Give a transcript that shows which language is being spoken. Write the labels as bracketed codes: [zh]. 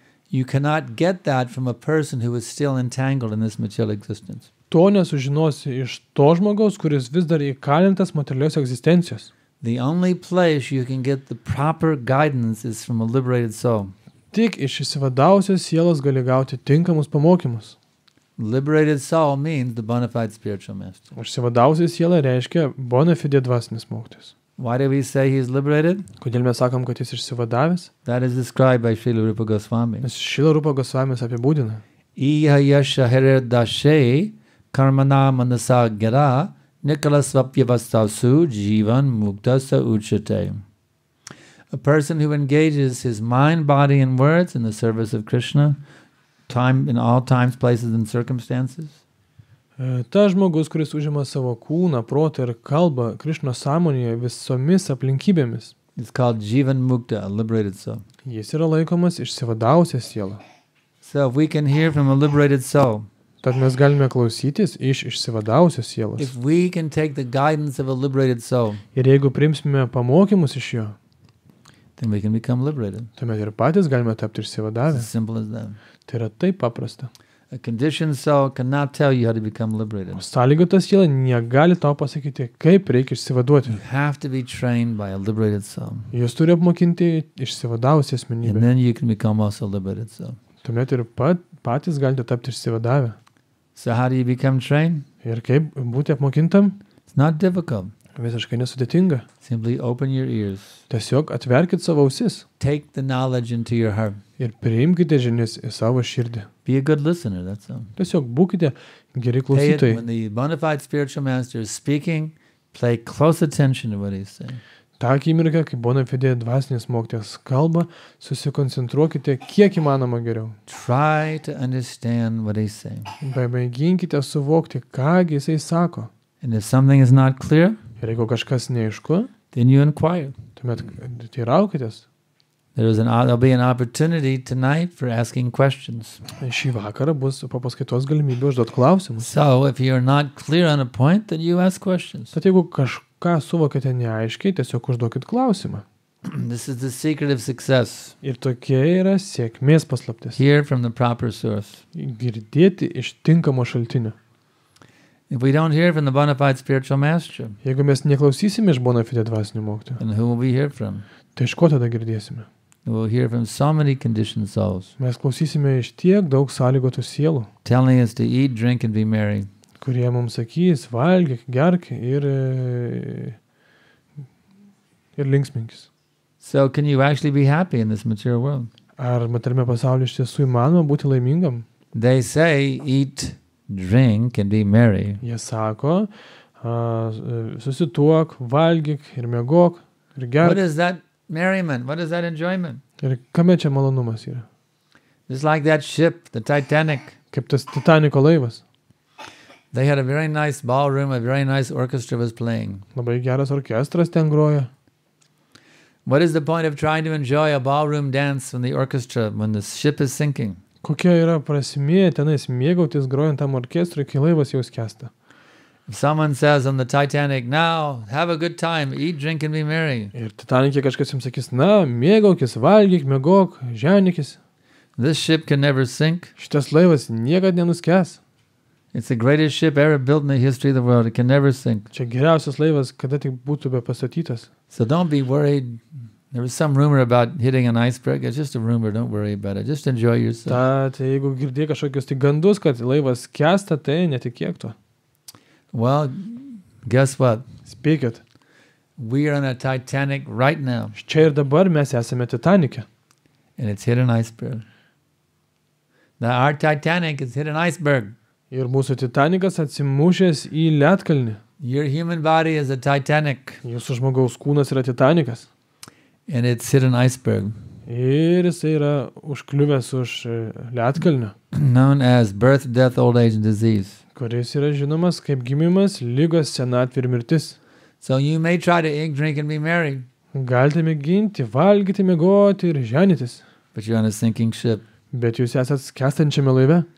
[en] you cannot get that from a person who is still entangled in this material existence. [lt] to nesužinosi iš to žmogaus, kuris vis dar įkalintas materialios egzistencijos. [en] The only place you can get the proper guidance is from a liberated soul. [lt] Tik iš išsivadavusios sielos gali gauti tinkamus pamokymus. [en] Liberated soul means the bona fide spiritual master. [lt] Išsivadavusi siela reiškia bona fide dvasinis mokytojas. [en] Why do we say he is liberated? [lt] Kodėl mes sakom, kad jis išsivadavęs? [en] That is described by Srila Rupa Goswami. [lt] Nes Šrila Rupa Gosvamis apibūdina. [sa] Iha yasha heredashe karmana manasa gira nikalasvapyavastasu jivan muktasa uchate. [en] A person who engages his mind, body, and words in the service of Krishna, in all times, places, and circumstances, [lt] Ta žmogus, kuris užima savo kūną, protą ir kalbą Krišnos sąmonėje visomis aplinkybėmis, [en] is called Jivan Mukta, a liberated soul. [lt] jis yra laikomas išsivadavusią sielą. [en] So if we can hear from a liberated soul, [lt] Tad mes galime klausytis iš išsivadavusios sielos. [en] if we can take the guidance of a liberated soul, [lt] Ir jeigu priimsime pamokymus iš jo, [en] then we can become liberated. [lt] tuomet ir patys galime tapti [en] It's [lt] išsivadavę. [en] as simple as that. [lt] Tai yra taip paprasta. [en] A conditioned soul cannot tell you how to become liberated. [lt] O sąlygota siela negali tau pasakyti, kaip reikia išsivaduoti. [en] You have to be trained by a liberated soul. [lt] Jos turi apmokinti išsivadavusią [en] And [lt] asmenybę. [en] then you can become also a liberated soul. [lt] Tuomet ir patys galite tapti išsivadavę. [en] So how do you become trained? [lt] Ir kaip būti apmokintam? [en] It's not difficult. [lt] Visiškai nesudėtinga. [en] Simply open your ears. [lt] Tiesiog atverkit savo ausis [en] Take the knowledge into your heart. [lt] ir priimkite žinias į savo širdį. [en] Be a good listener, that's all. [lt] Tiesiog būkite geri [en] Pay it, [lt] klausytojai. [en] when the bona fide spiritual master is speaking, pay close attention to what he's saying. [lt] Ta akimirka, kai bona fide dvasinis mokytojas kalba, susikoncentruokite kiek įmanoma geriau. [en] Try to understand what he's saying. [lt] Pamėginkite suvokti, kągi jisai sako. [en] And if something is not clear, [lt] Ir jeigu kažkas neaišku, [en] then you inquire. [lt] tuomet teiraukitės. [en] There'll be an opportunity tonight for asking questions. [lt] Šį vakarą bus po paskaitos galimybė užduoti klausimus. [en] So if you're not clear on a point, then you ask questions. [lt] Tad jeigu kažką suvokite neaiškiai, tiesiog užduokit klausimą. [en] This is the secret of success. [lt] Ir tokia yra sėkmės paslaptis. [en] Hear from the proper source. [lt] Girdėti iš tinkamo šaltinio. [en] If we don't hear from the bona fide spiritual master, [lt] Jeigu mes neklausysime iš bona fide dvasinių mokytojų, [en] then who will we hear from? [lt] tai iš ko tada girdėsime? [en] We'll hear from so many conditioned souls, [lt] Mes klausysime iš tiek daug sąlygotų sielų, [en] telling us to eat, drink, and be merry. [lt] kurie mums sakys, valgyk, gerk ir linksminkis. [en] So can you actually be happy in this material world? [lt] Ar materiame pasaulyje iš tiesų įmanoma būti laimingam? [en] They say eat, drink, and be merry. [lt] Jie sako, susituok, valgyk ir miegok ir [en] What [lt] gerk. [en] is that merriment? What is that enjoyment? [lt] Ir kame čia malonumas yra? [en] Just like that ship, the Titanic. [lt] Kaip tas Titaniko laivas. [en] They had a very nice ballroom, a very nice orchestra was playing. [lt] Labai geras orkestras ten groja. [en] What is the point of trying to enjoy a ballroom dance when the orchestra, when the ship is sinking? [lt] Kokia yra prasmė tenais mėgautis grojant tam orkestrui, kai laivas jau skęsta? [en] If someone says on the Titanic, now have a good time, eat, drink, and be merry. [lt] Ir Titanikė kažkas jums sakys, na, mėgaukis, valgyk, miegok, ženikis. [en] This ship can never sink. [lt] Šitas laivas niekad nenuskęs. [en] It's the greatest ship ever built in the history of the world. It can never sink. [lt] Čia geriausias laivas, kada tik būtų be pastatytas. [en] So don't be worried. There was some rumor about hitting an iceberg. It's just a rumor. Don't worry about it. Just enjoy yourself. [lt] Tad jeigu girdėjai kažkokius tai gandus, kad laivas skęsta, tai netikėk to. [en] Well, guess what? [lt] Spėkit, [en] We are on a Titanic right now, [lt] čia ir dabar mes esame Titanike. [en] and it's hit an iceberg. Now, our Titanic has hit an iceberg. [lt] Ir mūsų Titanikas atsimušęs į ledkalnį. [en] Your human body is a Titanic, [lt] Jūsų žmogaus kūnas yra Titanikas. [en] and it's hit an iceberg, [lt] Ir jisai yra užkliuvęs už ledkalnio, [en] known as birth, death, old age, and disease. [lt] kuris yra žinomas kaip gimimas, lygos, senatvė ir mirtis. [en] So you may try to eat, drink, and be merry, [lt] Galite mėginti, valgyti, miegoti ir ženytis, [en] but you're on a sinking ship. [lt] bet jūs esate skęstančiame laive.